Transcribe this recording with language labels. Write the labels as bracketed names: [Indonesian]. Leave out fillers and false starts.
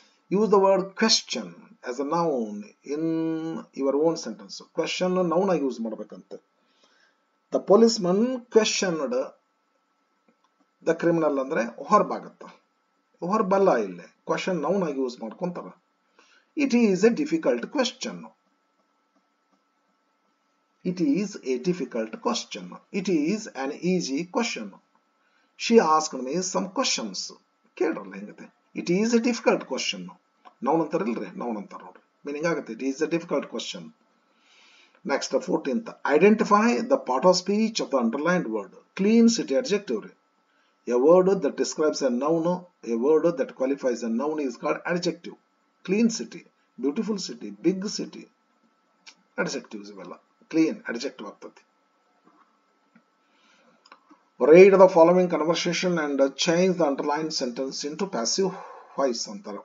[English] Use the word question as a noun in your own sentence. [Kannada] Question noun ಆಗಿ use ಮಾಡಬೇಕಂತೆ. [English] The policeman questioned the criminal [Kannada] ಅಂದ್ರೆ ಹೊರಬಾಗತ್ತ. ಹೊರಬಲ್ಲ ಇಲ್ಲೇ. Question noun ಆಗಿ use ಮಾಡ್ಕೊಂತಾರ. [English] It is a difficult question. It is a difficult question. It is an easy question. She asked me some questions. [Kannada] ಕೇಳ್ರಲ್ಲ ಹೆಂಗತೆ. [English] It is a difficult question. [Kannada] Noun ಅಂತಾರಿಲ್ರಿ, noun ಅಂತಾರ ನೋಡ್ರಿ. Meaning ಆಗುತ್ತೆ. [English] It is a difficult question. Next 14th. Identify the part of speech of the underlined word. Clean city adjective ರೀ. A word that describes a noun, a word that qualifies a noun is called adjective. Clean city, beautiful city, big city adjectives ಇವೆಲ್ಲ. [Kannada] Clean adjective ಆಗ್ತದೆ. [English] Read the following conversation and change the underlined sentence into passive voice ಅಂತಾರೆ.